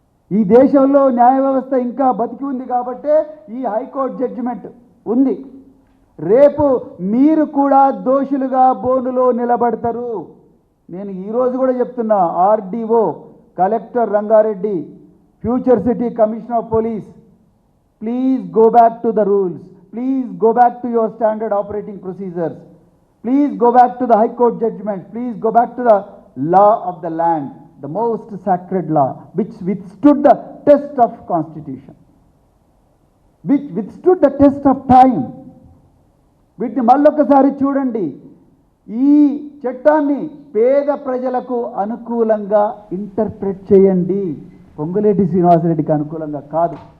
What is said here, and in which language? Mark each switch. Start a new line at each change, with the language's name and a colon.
Telugu: ఈ దేశంలో న్యాయ వ్యవస్థ ఇంకా బతికి ఉంది కాబట్టే ఈ హైకోర్టు జడ్జిమెంట్ ఉంది. రేపు మీరు కూడా దోషులుగా బోనులో నిలబడతారు. నేను ఈరోజు కూడా చెప్తున్నా, RDO, collector Rangareddy, future city commissioner of police,
English: Please go back to the rules. Please go back to your standard operating procedures. Please go back to the High Court judgment. Please go back to the law of the land, the most sacred law, which withstood the test of constitution, which withstood the test of time.
Telugu: వీటిని మళ్ళొకసారి చూడండి. ఈ చట్టాన్ని పేద ప్రజలకు అనుకూలంగా interpret చేయండి, పొంగులేటి శ్రీనివాసరెడ్డికి అనుకూలంగా కాదు.